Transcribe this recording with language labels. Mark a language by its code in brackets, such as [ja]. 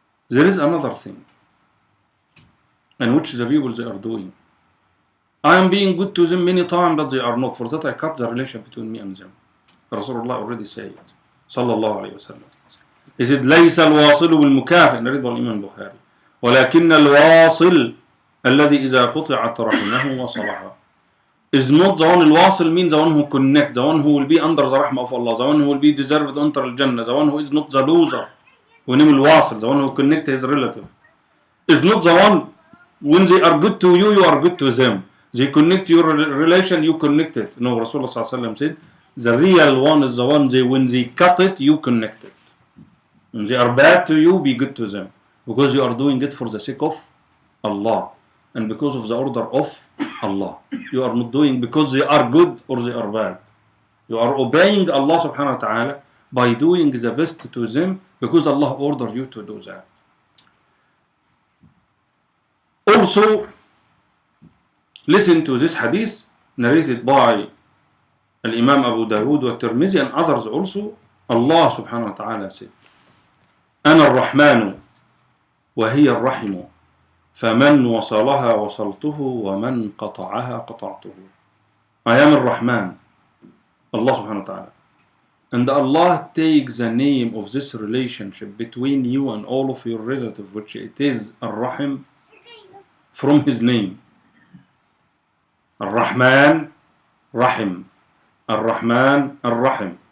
[en] There is another thing, and which the people they are doing. I am being good to them many times, but they are not. For that I cut the relation between me and them. Rasulullah already said it. Sallallahu alayhi wa sallam. He said, [ar] ليس الواصل بالمكافئ, [en] narrated by Imam Bukhari. [ar] ولكن الواصل الذي إذا قطعت رحمه وصلها. [en] Is not the one الواصل means the one who connect, the one who will be under the rahmah of Allah, the one who will be deserved to enter Al-Jannah, the one who is not the loser. We name الواصل, the one who connect his relative. Is not the one when they are good to you, you are good to them. They connect your relation, you connect it. No, Rasulullah said, the real one is the one when they cut it, you connect it. When they are bad to you, be good to them. Because you are doing it for the sake of Allah. And because of the order of Allah. You are not doing because they are good or they are bad. You are obeying Allah subhanahu wa ta'ala by doing the best to them because Allah ordered you to do that. Also, listen to this hadith narrated by Imam Abu Dawood wa Tirmidhi and others also. Allah subhanahu wa ta'ala said, [ar] أنا الرحمن وهي الرحم فمن وصلها وصلته ومن قطعها قطعته. [en] I am Ar-Rahman, Allah subhanahu wa ta'ala. And Allah takes the name of this relationship between you and all of your relatives, which it is Ar-Rahim, from his name. Ar-Rahman, Rahim. Ar-Rahman, Ar-Rahim.